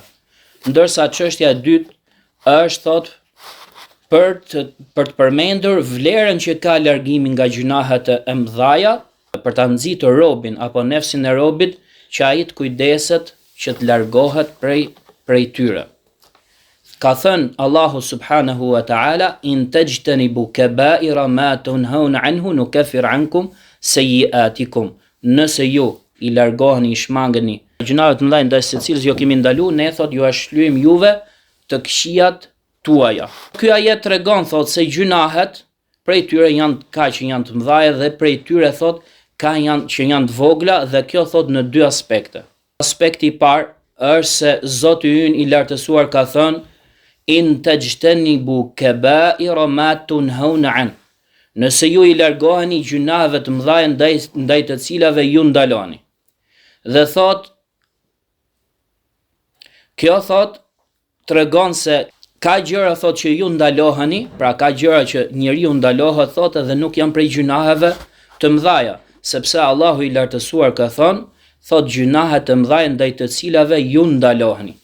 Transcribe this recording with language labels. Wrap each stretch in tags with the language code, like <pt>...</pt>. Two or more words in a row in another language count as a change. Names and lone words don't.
<sq>Ndërsa çështja e dytë është thot për të përmendur vlerën që ka largimi nga gjunahet e mëdha, për ta nxitur robin apo nefsin e robit, që ai të kujdeset që të largohet prej tyre. Ka thënë Allahu</sq> <ar>سبحانه وتعالى إن تجتنبوا كبائر ما تنهون عنه نكفر عنكم سيئاتكم.</ar> <sq>Nëse ju i largoheni, i shmangeni gjunahet mëdha ndaj secilës jo kemi ndalu, ne thot ju ashlyjm juve të këqijat tuaja. Ky ajet tregon thot se gjunahet prej tyre janë ka që janë të mëdha dhe prej tyre thot ka që janë të vogla, dhe kjo thot në 2 aspekte. Aspekti i parë është se Zoti ynë i lartësuar ka thënë:</sq> <ar>إن تجتنبوا كبائر ما تنهون عن.</ar> <sq>Nëse ju i largoheni gjunaheve të mëdha ndaj të cilave ju ndaloni. Dhe thot, kjo thot tregon se ka gjëra thot që ju ndaloheni, pra ka gjëra që njeriu ndalohet thot edhe nuk janë prej gjunaheve të mëdha, sepse Allahu i lartësuar ka thënë, thot gjunahet të mëdha ndaj të cilave ju ndaloheni.</sq>